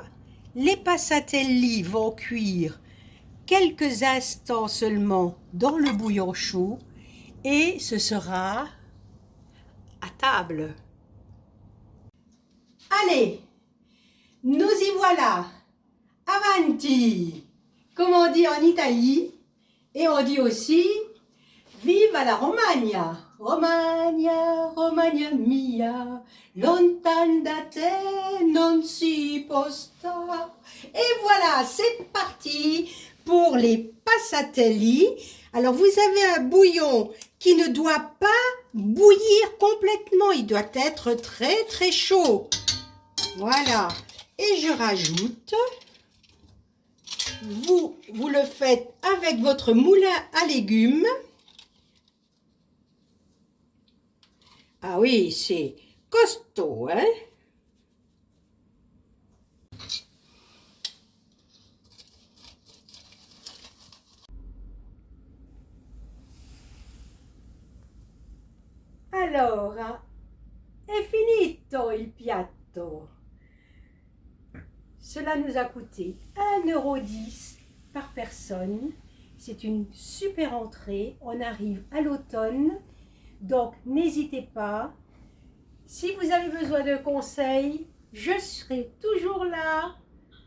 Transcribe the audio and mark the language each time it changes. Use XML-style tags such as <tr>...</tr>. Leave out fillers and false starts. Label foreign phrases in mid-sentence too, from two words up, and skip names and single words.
<fr>Les passatelli vont cuire quelques instants seulement dans le bouillon chaud et ce sera à table. Allez, nous y voilà. Avanti, comme on dit en Italie, et on dit aussi</fr> <it>viva la Romagna. Romagna, Romagna mia, lontan da te non si posta.</it> <fr>Et voilà, c'est parti pour les passatelli. Alors vous avez un bouillon qui ne doit pas bouillir complètement, il doit être très chaud. Voilà, et je rajoute, vous le faites avec votre moulin à légumes. Ah oui, c'est costaud, hein?</fr> <it>Allora, è finito il piatto.</it> <fr>Cela nous a coûté 1,10 € par personne. C'est une super entrée. On arrive à l'automne. Donc, n'hésitez pas. Si vous avez besoin de conseils, je serai toujours là.</fr>